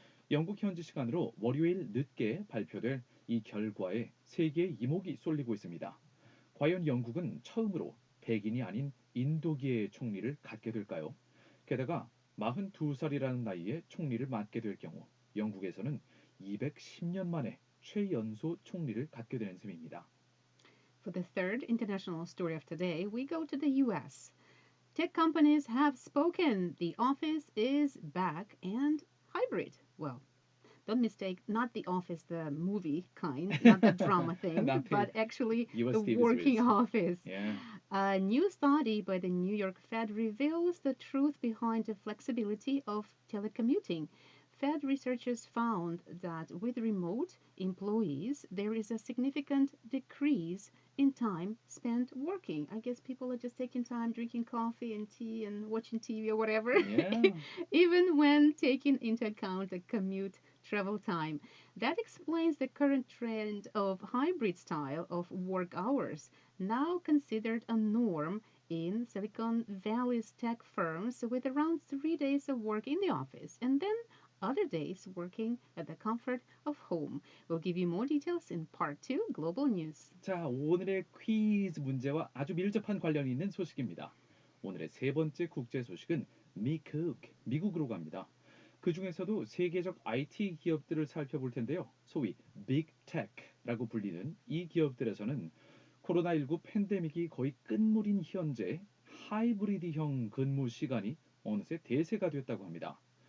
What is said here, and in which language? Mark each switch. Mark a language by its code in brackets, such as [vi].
[ko] 영국 현지 시간으로 월요일 늦게 발표될 이 결과에 세계의 이목이 쏠리고 있습니다. 과연 영국은 처음으로 백인이 아닌 인도계의 총리를 갖게 될까요? 게다가 42살이라는 나이에 총리를 맡게 될 경우 영국에서는 210년 만에 최연소 총리를 갖게 되는 셈입니다. [en] For the third international story of today, we go to the US. Tech companies have spoken. The office is back and hybrid. Well, don't mistake, not the office, the movie kind, not the drama thing, but actually US TV working series. office. Yeah. A new study by the New York Fed reveals the truth behind the flexibility of telecommuting. Fed researchers found that with remote employees, there is a significant decrease in time spent working. I guess people are just taking time drinking coffee and tea and watching TV or whatever, Yeah. even when taking into account the commute travel time. That explains the current trend of hybrid style of work hours, now considered a norm in Silicon Valley's tech firms, with around 3 days of work in the office and then other days working at the comfort of home. We'll give you more details in part 2 Global News. [ko] 자, 오늘의 퀴즈 문제와 아주 밀접한 관련이 있는 소식입니다. 오늘의 세 번째 국제 소식은 미국으로 갑니다. 그 중에서도 세계적 IT 기업들을 살펴볼 텐데요. 소위 빅 테크라고 불리는 이 기업들에서는 코로나19 팬데믹이 거의 끝물인 현재 하이브리드형 근무 시간이 어느새 대세가 됐다고 합니다.